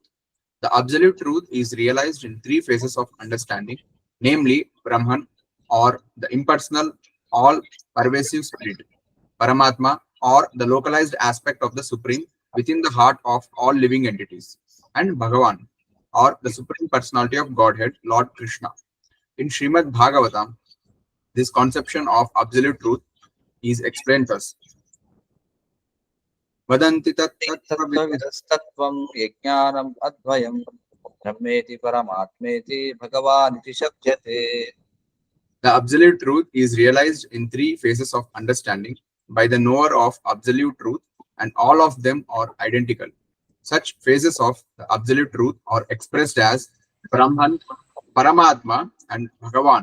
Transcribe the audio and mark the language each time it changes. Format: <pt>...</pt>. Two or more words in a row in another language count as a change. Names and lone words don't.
<en>The absolute truth is realized in three phases of understanding, namely Brahman, or the impersonal, all-pervasive spirit, Paramatma, or the localized aspect of the Supreme within the heart of all living entities, and Bhagavan, or the Supreme Personality of Godhead, Lord Krishna. In Srimad Bhagavatam, this conception of absolute truth is explained thus.</en> <sa>वदन्ति तत् తత్వవిదస్తత్వం యజ్ఞానం అద్వయం బ్రహ్మేతి పరమాత్మేతి భగవానితి శబ్దతే.</sa> <en>The absolute truth is realized in three phases of understanding by the knower of absolute truth, and all of them are identical. Such phases of the absolute truth are expressed as Brahman, Paramatma, and Bhagavan.</en>